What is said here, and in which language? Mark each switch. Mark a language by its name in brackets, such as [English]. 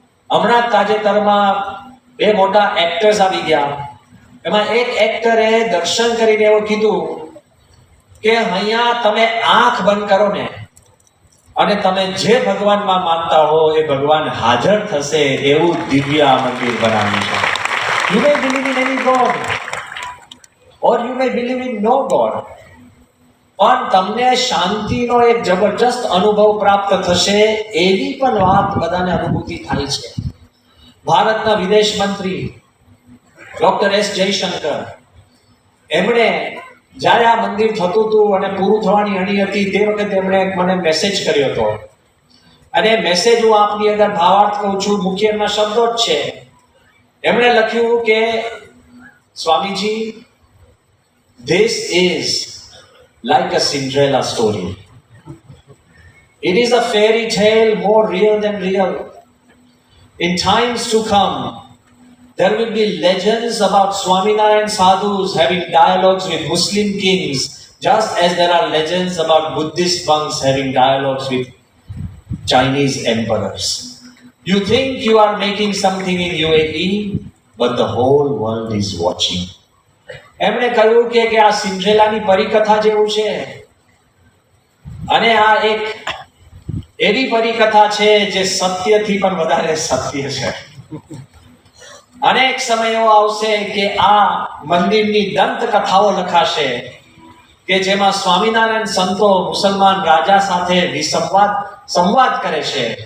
[Gujarati] હમણાં તાજેતરમાં 2 મોટા એક્ટર્સ આવી ગયા. એમાં એક એક્ટરે દર્શન કરીને એવું કીધું કે અહીંયા તમે આંખ બંધ કરો ને અને તમે જે ભગવાનમાં માનતા હો એ ભગવાન હાજર થશે. એવું દિવ્ય આ મંદિર બનાવ્યું છે. [English] You may believe in any God or you may believe in no God, [Gujarati] પણ તમને શાંતિનો એક જબરજસ્ત અનુભવ પ્રાપ્ત થશે. એવી પણ વાત બધાને અનુભૂતિ થાય છે. ભારતના વિદેશ મંત્રી ડોક્ટર એસ જયશંકર, એમણે જ્યારે આ મંદિર થતું હતું અને પૂરું થવાની અણી હતી તે વખતે એમણે મને મેસેજ કર્યો હતો. અને મેસેજ હું આપની અંદર ભાવાર્થ કહું છું, મુખ્ય એમના શબ્દો જ છે. એમણે લખ્યું કે [English] Swamiji, this is like a Cinderella story. It is a fairy tale more real than real. In times to come, there will be legends about Swaminarayan sadhus having dialogues with Muslim kings, just as there are legends about Buddhist monks having dialogues with Chinese emperors. You think you are making something in UAE, but the whole world is watching. [Gujarati] એમણે કહ્યું કે આ સિન્ડ્રેલાની પરિકથા જેવું છે. અને આ એક એવી પરિકથા છે જે સત્યથી પણ વધારે સત્ય છે. અનેક સમય એવો આવશે કે આ મંદિરની દંત કથાઓ લખાશે કે જેમાં સ્વામિનારાયણ સંતો મુસલમાન રાજા સાથે સંવાદ કરે છે.